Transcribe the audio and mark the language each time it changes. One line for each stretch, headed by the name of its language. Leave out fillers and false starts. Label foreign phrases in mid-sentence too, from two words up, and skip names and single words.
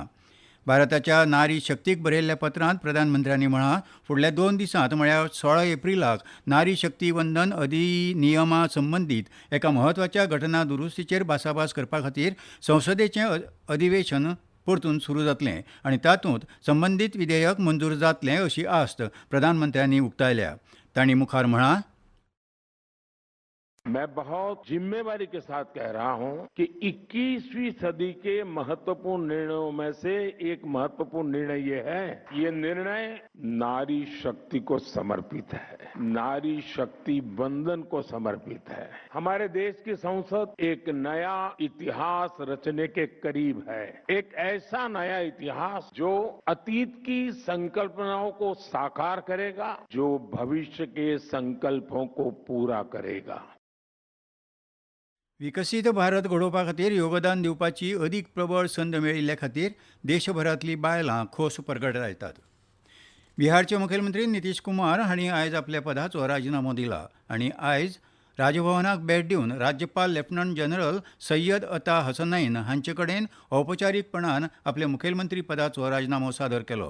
Konkani: भारताच्या नारी शक्तीक बरयल्ल्या पत्रांत प्रधानमंत्र्यांनी म्हळां, फुडल्या 2 दिसांत म्हळ्यार 16 एप्रिलाक नारी शक्ती वंदन अधिनियमा संबंदीत एका म्हत्वाच्या घटना दुरुस्तीचेर भासाभास करपा खातीर संसदेचें अधिवेशन परतून सुरू जातलें आनी तातूंत संबंदीत विधेयक मंजूर जातलें अशी आस्त प्रधानमंत्र्यांनी उक्तायल्या. तांणी मुखार म्हळां,
Hindi: मैं बहुत जिम्मेवारी के साथ कह रहा हूं कि 21वीं सदी के महत्वपूर्ण निर्णयों में से एक महत्वपूर्ण निर्णय ये है, ये निर्णय नारी शक्ति को समर्पित है, नारी शक्ति वंदन को समर्पित है. हमारे देश की संसद एक नया इतिहास रचने के करीब है. एक ऐसा नया इतिहास जो अतीत की संकल्पनाओं को साकार करेगा, जो भविष्य के संकल्पों को पूरा करेगा.
Konkani: विकसीत भारत घडोवपा खातीर योगदान दिवपाची अदीक प्रबळ संद मेळिल्ले खातीर देशभरांतलीं बायलां खोस परगटायतात. बिहारचे मुखेलमंत्री नितीश कुमार हांणी आयज आपल्या पदाचो राजिनामो दिला आनी आयज राजभवनाक भेट दिवन राज्यपाल लेफ्टनंट जनरल सय्यद अता हसनैन हांचे कडेन औपचारीकपणान आपल्या मुखेलमंत्री पदाचो राजिनामो सादर केलो.